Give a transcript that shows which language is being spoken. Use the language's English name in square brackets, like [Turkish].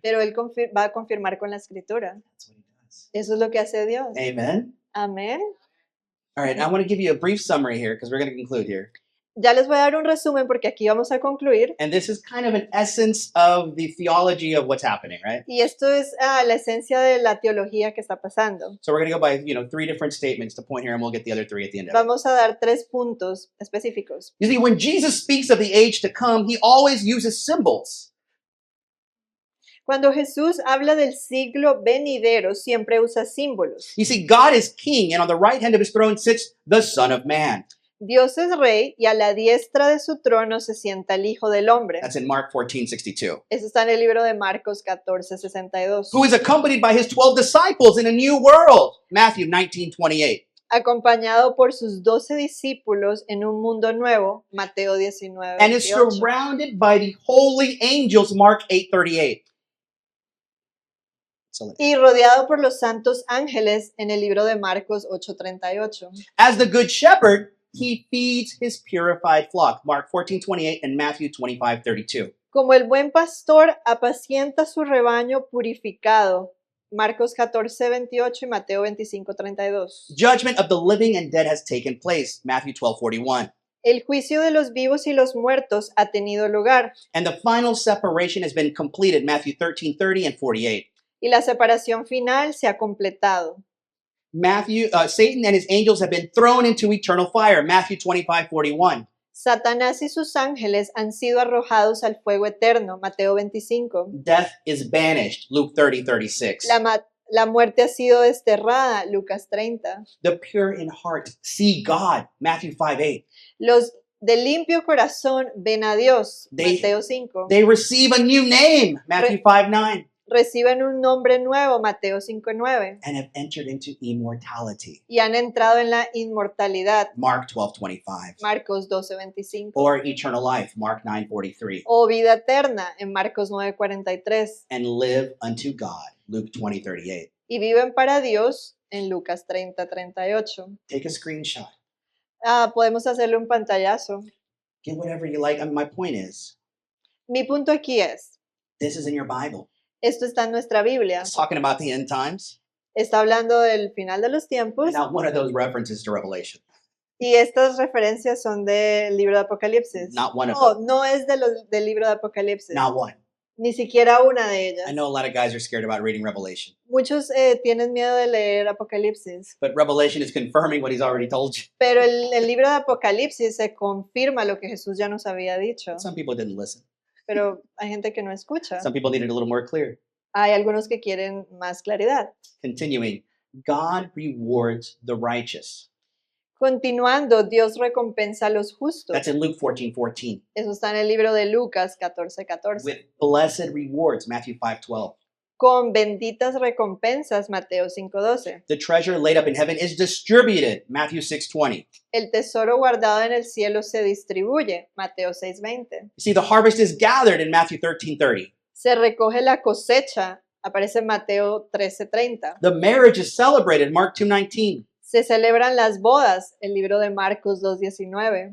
[Spanish] pero Él va a confirmar con la escritura. [English] That's what he does. [Spanish] Eso es lo que hace Dios. [English] Amen. [Spanish] Amén. [English] All right, I want to give you a brief summary here because we're going to conclude here. [Spanish] Ya les voy a dar un resumen porque aquí vamos a concluir. [English] And this is kind of an essence of the theology of what's happening, right? [Spanish] Y esto es la esencia de la teología que está pasando. [English] So we're going to go by, 3 different statements to point here, and we'll get the other 3 at the end of it. [Spanish] Vamos a dar 3 puntos específicos. [English] You see, when Jesus speaks of the age to come, he always uses symbols. [Spanish] Cuando Jesús habla del siglo venidero, siempre usa símbolos. [English] You see, God is king, and on the right hand of his throne sits the Son of Man. [Spanish] Dios es rey y a la diestra de su trono se sienta el Hijo del Hombre. [English] That's in Mark 14:62. [Spanish] Eso está en el libro de Marcos 14:62. [English] Who is accompanied by his 12 disciples in a new world. Matthew 19:28. [Spanish] Acompañado por sus 12 discípulos en un mundo nuevo. Mateo 19. [English] And is surrounded by the holy angels. Mark 8:38. [Spanish] Y rodeado por los santos ángeles en el libro de Marcos 8:38. [English] As the good shepherd, he feeds his purified flock. Mark 14:28 and Matthew 25:32. [Spanish] Como el buen pastor apacienta su rebaño purificado. Marcos 14:28 y Mateo 25:32. [English] Judgment of the living and dead has taken place. Matthew 12:41. [Spanish] El juicio de los vivos y los muertos ha tenido lugar. [English] And the final separation has been completed. Matthew 13:30 and 48. [Spanish] Y la separación final se ha completado. [English] Satan and his angels have been thrown into eternal fire. Matthew 25:41. [Spanish] Satanás y sus ángeles han sido arrojados al fuego eterno. Mateo 25. [English] Death is banished. Luke 30:36. [Spanish] La muerte ha sido desterrada. Lucas 30. [English] The pure in heart see God. Matthew 5:8. [Spanish] Los de limpio corazón ven a Dios. Mateo 5. [English] They receive a new name. Matthew 5:9. [Spanish] Reciben un nombre nuevo. Mateo 5:9. [English] And have entered into immortality. [Spanish] Y han entrado en la inmortalidad. [English] Mark 12:25. [Spanish] Marcos 12:25. [English] Or eternal life. Mark 9:43. [Spanish] O vida eterna en Marcos 9:43. [English] And live unto God. Luke 20:38. [Spanish] Y viven para Dios en Lucas 30:38. [English] Take a screenshot. [Spanish] Podemos hacerle un pantallazo. [English] Get whatever you like. My point is, [Spanish] Mi punto aquí es, [English] this is in your Bible. [Spanish] esto está en nuestra Biblia. [English] It's talking about the end times. [Spanish] Está hablando del final de los tiempos [English] And not one of those references to Revelation. [Spanish] y estas referencias son del libro de Apocalipsis. [English] Not one of [Spanish] No, [English] them. [Spanish] no es del libro de Apocalipsis. [English] Not one. [Spanish] Ni siquiera una de ellas. [English] I know a lot of guys are scared about reading Revelation. [Spanish] Muchos tienen miedo de leer Apocalipsis, [English] But Revelation is confirming what he's already told you. [Spanish] pero el libro de Apocalipsis se confirma lo que Jesús ya nos había dicho, [English] Some people didn't listen. [Spanish] pero hay gente que no escucha. [English] Some people needed a little more clear. [Spanish] Hay algunos que quieren más claridad. [English] Continuing, God rewards the righteous. [Spanish] Continuando, Dios recompensa a los justos. [English] That's in Luke 14:14. [Spanish] Eso está en el libro de Lucas 14:14. [English] With blessed rewards, Matthew 5:12. [Spanish] Con benditas recompensas, Mateo 5:12. [English] The treasure laid up in heaven is distributed, Matthew 6:20. [Spanish] El tesoro guardado en el cielo se distribuye, Mateo 6:20. [English] You see, the harvest is gathered in Matthew 13:30. [Spanish] Se recoge la cosecha, aparece en Mateo 13:30. [English] The marriage is celebrated, Mark 2:19. [Spanish] Se celebran las bodas, el libro de Marcos 2:19.